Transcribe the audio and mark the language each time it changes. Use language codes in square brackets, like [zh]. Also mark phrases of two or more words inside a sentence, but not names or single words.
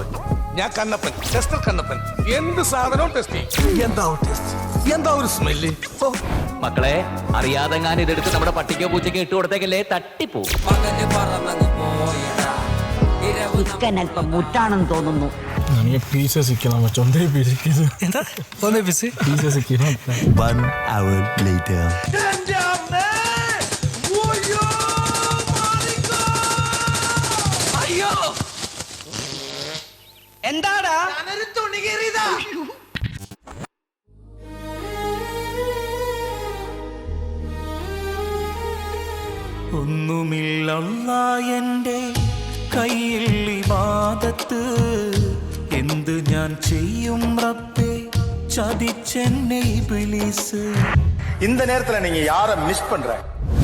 [ml] ഞാൻ കണ്ണപ്പൻ, ടെസ്റ്റർ കണ്ണപ്പൻ. എന്ത് സാധനവും ടെസ്റ്റ് ചെയ്യും. എന്താ ഒരു സ്മെല്ല്. മക്കളെ, അറിയാതെങ്ങാനും ഇതെടുത്ത് നമ്മുടെ പട്ടിക്കോ പൂച്ചയ്ക്കോ ഇട്ട് കൊടുത്തേക്കല്ലേ, തട്ടിപ്പോ. പകല് പറന്നങ്ങ് പോയിടാ. ചിക്കൻ അല്പം മുറ്റാണെന്ന് തോന്നുന്നു. [kn] ನನಗೆ ಪೀಸಸ್ ಸಿಕ್ಕಿಲ್ಲ ಮಚ್ಚ, ಒಂದೇ ಪೀಸ್ ಸಿಕ್ಕಿದ್ದು. ಒಂದೇ ಪೀಸಸ್ ಸಿಕ್ಕಿಲ್ಲ. [en] 1 hour later. [ml] അയ്യോ, എന്താടാ? ഒന്നുമില്ല എൻ്റെ കയ്യിൽ ഇബാദത്ത്, എന്ത് ഞാൻ ചെയ്യും റബ്ബേ, ചതിച്ചെന്നെ ഇബ്ലീസ്. [ta] இந்த நேரத்துல நீங்க யாரை மிஸ் பண்ற?